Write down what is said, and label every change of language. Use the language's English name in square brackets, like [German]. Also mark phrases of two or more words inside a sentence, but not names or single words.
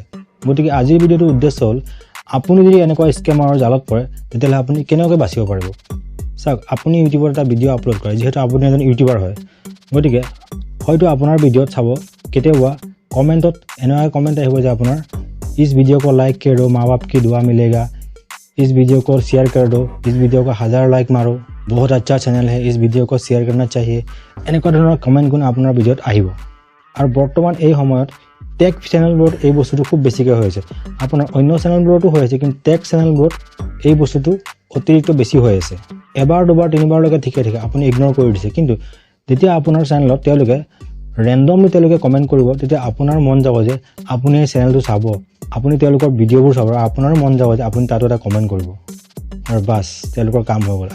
[Assamese] গতিকে আজিৰ ভিডিঅ'টোৰ উদ্দেশ্য হ'ল, আপুনি যদি এনেকুৱা স্কেমাৰৰ জালত পৰে তেতিয়াহ'লে আপুনি কেনেকৈ বাচিব পাৰিব। চাওক, আপুনি ইউটিউবত এটা ভিডিঅ' আপলোড কৰে, যিহেতু আপুনি এজন ইউটিউবাৰ হয়। গতিকে হয়তো আপোনাৰ ভিডিঅ'ত চাব কেতিয়াবা কমেণ্টত এনেকুৱা কমেণ্ট আহিব যে আপোনাৰ [Hindi] इस वीडियो' को लाइक कर दो, माँ बाप की दुआ मिलेगा, इस वीडियो को शेयर कर दो, इस वीडियो को 1000 लाइक मारो, बहुत अच्छा चैनल है, इस वीडियो को शेयर करना चाहिए। [Assamese] এনেকুৱা ধৰণৰ কমেণ্টগুণ আপোনাৰ ভিডিঅ'ত আহিব। আৰু বৰ্তমান এই সময়ত টেক চেনেলবোৰত এই বস্তুটো খুব বেছিকৈ হৈ আছে। আপোনাৰ অন্য চেনেলবোৰতো হৈ আছে, কিন্তু টেক চেনেলবোৰত এই বস্তুটো অতিৰিক্ত বেছি হৈ আছে। এবাৰ দুবাৰ তিনিবাৰলৈকে ঠিকে থাকে, আপুনি ইগন'ৰ কৰি দিছে। কিন্তু যেতিয়া আপোনাৰ চেনেলত তেওঁলোকে ৰেণ্ডমলি কমেণ্ট কৰিব, তেতিয়া আপোনাৰ মন যাব যে আপুনি এই চেনেলটো চাব, আপুনি তেওঁলোকৰ ভিডিঅ'বোৰ চাব, আৰু আপোনাৰো মন যাব যে আপুনি তাতো এটা কমেণ্ট কৰিব, আৰু বাছ তেওঁলোকৰ কাম হৈ গ'ল।